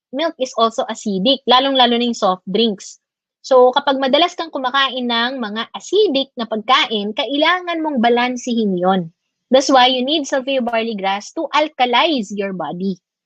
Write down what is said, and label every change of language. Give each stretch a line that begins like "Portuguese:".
English: Milk is also acidic,
Filipino: lalong-lalo na yung
English: soft drinks.
Filipino: So, kapag madalas kang kumakain ng mga acidic na pagkain, kailangan mong balansihin yon.
English: That's why you need Salvia barley grass to alkalize your body.